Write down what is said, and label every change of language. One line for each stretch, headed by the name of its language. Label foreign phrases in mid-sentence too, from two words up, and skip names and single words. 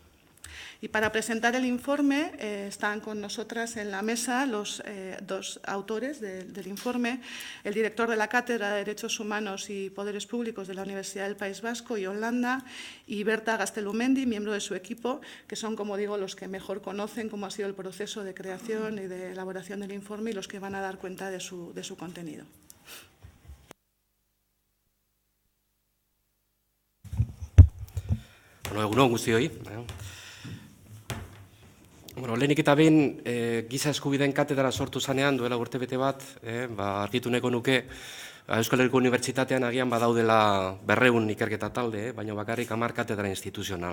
Spanish: Y para presentar el informe están con nosotras en la mesa los dos autores del informe, el director de la Cátedra de Derechos Humanos y Poderes Públicos de la Universidad del País Vasco, Ion Landa, y Berta Gaztelumendi, miembro de su equipo, que son, como digo, los que mejor conocen cómo ha sido el proceso de creación y de elaboración del informe y los que van a dar cuenta de su contenido.
Basque: Bueno, egunon guztioi. Bueno, lehenik eta behin, giza eskubideen katedra sortu zanean, duela urtebete bat, argitu nahiko nuke, Euskal Herriko Unibertsitatean agian badaudela 200 ikerketa talde, baina bakarrik 10 katedra instituzional.